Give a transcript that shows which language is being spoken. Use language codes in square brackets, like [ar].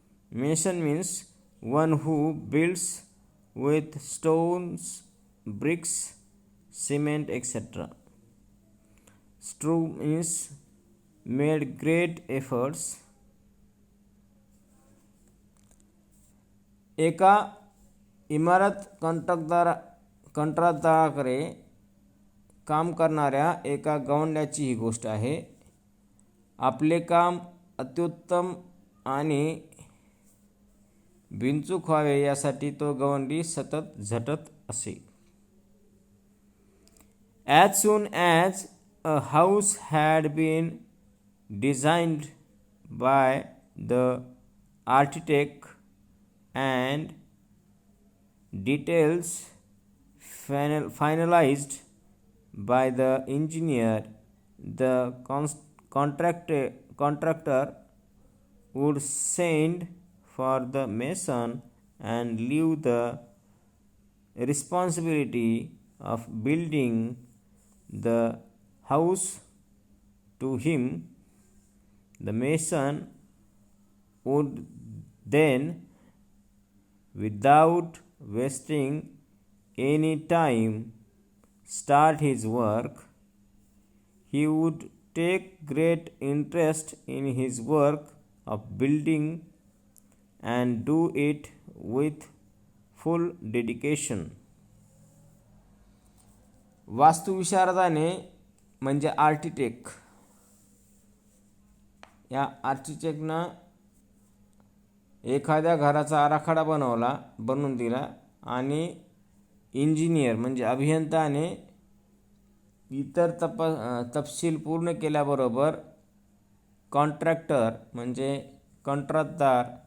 [en] Mason means one who builds with stones, bricks, cement, etc. Strove means made great efforts. [mr] एका इमारत कंत्राटदाराकडे काम करणाऱ्या एका गवंड्याची ही गोष्ट आहे. आपले काम अत्युत्तम आणि बिनचूक व्हावे यासाठी तो गवंडी सतत झटत असे. [en] As soon as a house had been designed by the architect and details finalized by the engineer. The contractor would send for the mason and leave the responsibility of building the house to him. The mason would then, without wasting any time, start his work. He would take great interest in his work of building and do it with full dedication. [mr] वास्तुविशारदाने म्हणजे architect, या आर्किटेक्टनं एखाद्या घराचा आराखडा बनवून दिला आणि engineer म्हणजे अभियंताने इतर तपशील पूर्ण केल्याबरोबर कॉन्ट्रॅक्टर म्हणजे कंत्राटदार